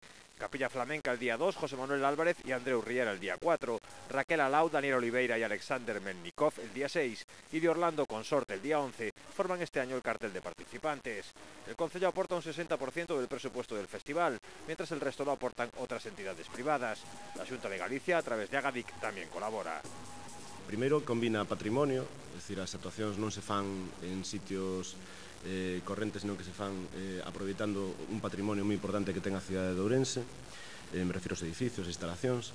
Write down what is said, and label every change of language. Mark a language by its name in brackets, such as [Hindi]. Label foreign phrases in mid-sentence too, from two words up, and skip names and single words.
[Spanish] Capilla Flamenca el día 2, José Manuel Álvarez y Andreu Riera el día 4, Raquel Alau, Daniel Oliveira y Alexander Melnikov el día 6 y de Orlando Consorte el día 11 forman este año el cartel de participantes. El Concello aporta un 60% del presupuesto del festival, mientras el resto lo aportan otras entidades privadas. La Xunta de Galicia, a través de Agadic, también colabora. [Galician] Primeiro, combina patrimonio, é dicir, as actuacións non se fan en sitios correntes, senón que se fan aproveitando un patrimonio moi importante que ten a cidade de Ourense, me refiro aos edificios, instalacións.